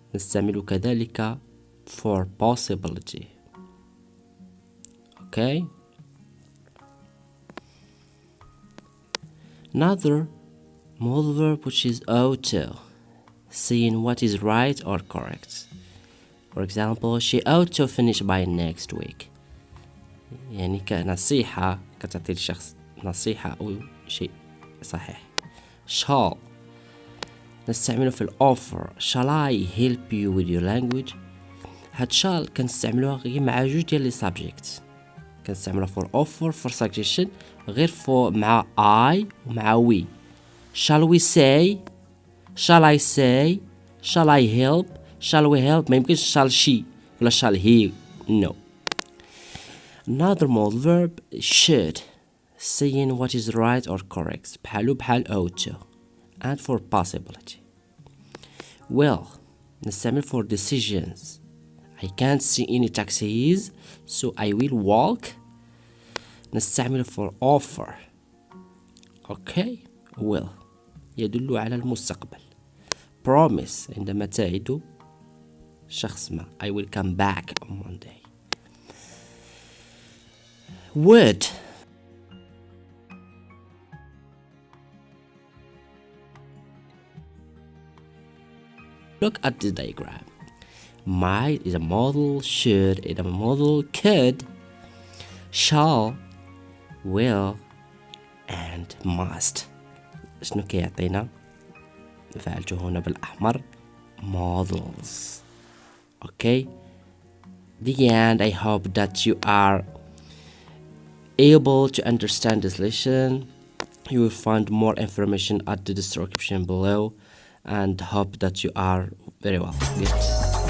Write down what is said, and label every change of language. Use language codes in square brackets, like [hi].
[ar] نستعمله كذلك [en] for possibility. [ar] okay. [en] another modal verb which is ought to, saying what is right or correct. for example she ought to finish by next week. [ar] يعني كنصيحة كتعطي لشخص نصيحة أو شيء صحيح. shall نستعمله في الأوفر. [en] shall I help you with your language. [ar] هاد shall كنستعملوها غير مع جوج ديال لي subject. كنستعملوها [en] for offer for suggestion [ar] غير مع I ومع we. [en] shall we say shall I say shall I help shall we help. [ar] ما يمكنش [en] shall she ولا shall he. no. another modal verb should, saying what is right or correct [ar] بحالو بحال [en] ought to. and for possibility will نستعمل for decisions. I can't see any taxis so I will walk. نستعمل for offer. okay. [ar] will يدل على المستقبل. [en] promise [ar] عندما تعد شخص ما [en] I will come back on Monday. would look at the diagram. might is a modal, should is a modal, could, shall, will and must. [ar] شنو كيعطينا؟ فعلته هنا بالأحمر models. [en] okay. the end. I hope that you are able to understand this lesson. You will find more information at the description below and hope that you are very well. Good.